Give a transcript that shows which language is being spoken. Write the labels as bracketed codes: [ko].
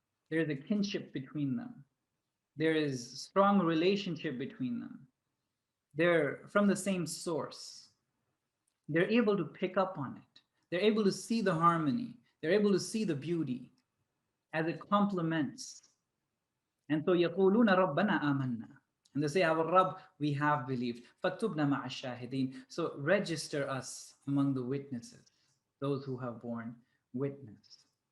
[en] There is a kinship between them. There is strong relationship between them. They're from the same source. They're able to pick up on it. They're able to see the harmony. They're able to see the beauty as it complements. And so [ar] يقولون ربنا آمنا. [en] And they say, our Rabb, we have believed. [ar] فَاكْتُبْنَا مَعَ الشَّاهِدِينَ. [en] So register us among the witnesses, those who have borne witness.